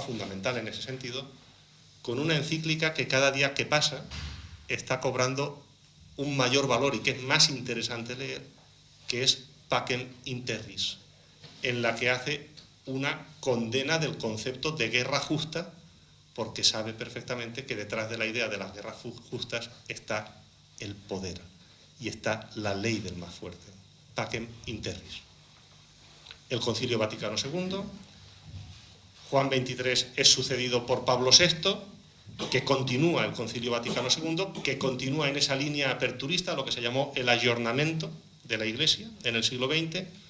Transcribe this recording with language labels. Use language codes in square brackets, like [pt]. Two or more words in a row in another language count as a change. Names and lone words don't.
[es] fundamental en ese sentido, con una encíclica que cada día que pasa está cobrando un mayor valor y que es más interesante leer, que es Pacem in Terris, en la que hace una condena del concepto de guerra justa, porque sabe perfectamente que detrás de la idea de las guerras justas está el poder y está la ley del más fuerte. Pacem in Terris. El Concilio Vaticano II, Juan XXIII es sucedido por Pablo VI, que continúa el Concilio Vaticano II, que continúa en esa línea aperturista, lo que se llamó el ayornamiento de la Iglesia en el siglo XX,